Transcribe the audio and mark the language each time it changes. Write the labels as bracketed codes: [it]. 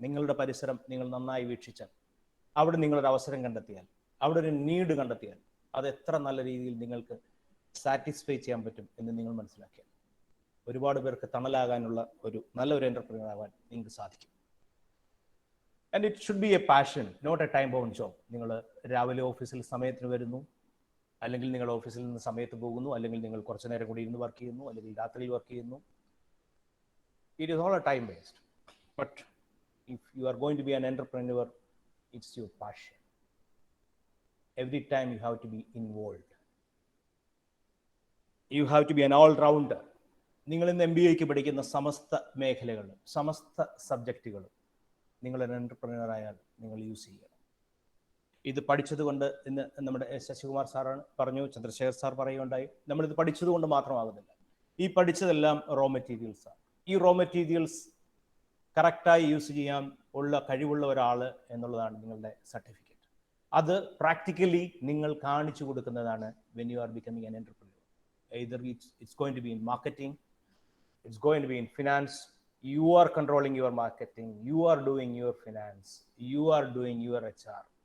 [ml] നിങ്ങളുടെ പരിസരം നിങ്ങൾ നന്നായി വീക്ഷിച്ചാൽ, അവിടെ നിങ്ങളൊരു അവസരം കണ്ടെത്തിയാൽ, അവിടെ ഒരു നീഡ് കണ്ടെത്തിയാൽ, അത് എത്ര നല്ല രീതിയിൽ നിങ്ങൾക്ക് സാറ്റിസ്ഫൈ ചെയ്യാൻ പറ്റും എന്ന് നിങ്ങൾ മനസ്സിലാക്കിയാൽ ഒരുപാട് പേർക്ക് തണലാകാനുള്ള നല്ലൊരു എൻ്റർപ്രണർ ആവാൻ നിങ്ങൾക്ക് സാധിക്കും. [en] And it should be a passion, not a time bound job. [ml] നിങ്ങൾ രാവിലെ ഓഫീസിൽ സമയത്തിന് വരുന്നു, അല്ലെങ്കിൽ നിങ്ങൾ ഓഫീസിൽ നിന്ന് സമയത്ത് പോകുന്നു, അല്ലെങ്കിൽ നിങ്ങൾ കുറച്ചു നേരം കൂടി ഇരുന്ന് വർക്ക് ചെയ്യുന്നു, അല്ലെങ്കിൽ രാത്രി വർക്ക് ചെയ്യുന്നു. [en] It is all a time waste. But if you are going to be an entrepreneur, it's your passion. Every time you have to be involved. You have to be an all-rounder. [ml] നിങ്ങൾ ഇന്ന് MBA പഠിക്കുന്ന സമസ്ത മേഖലകളും സമസ്ത സബ്ജക്റ്റുകളും നിങ്ങളൊരു എൻ്റർപ്രനർ ആയാൽ നിങ്ങൾ use ചെയ്യണം. ഇത് പഠിച്ചതുകൊണ്ട് ഇന്ന് നമ്മുടെ ശശികുമാർ സാറാണ് പറഞ്ഞു, ചന്ദ്രശേഖർ സാർ പറയുകയുണ്ടായി, നമ്മളിത് പഠിച്ചതുകൊണ്ട് മാത്രമാകുന്നില്ല. ഈ പഠിച്ചതെല്ലാം റോ മെറ്റീരിയൽസാണ്. ഈ റോ മെറ്റീരിയൽസ് കറക്റ്റായി യൂസ് ചെയ്യാൻ ഉള്ള കഴിവുള്ള ഒരാൾ എന്നുള്ളതാണ് നിങ്ങളുടെ സർട്ടിഫിക്കറ്റ്. അത് പ്രാക്ടിക്കലി നിങ്ങൾ കാണിച്ചു കൊടുക്കുന്നതാണ് [en] When you are becoming an entrepreneur. Either it's going to be in marketing, it's going to be in finance. You are controlling your marketing, you are doing your finance, you are doing your HR.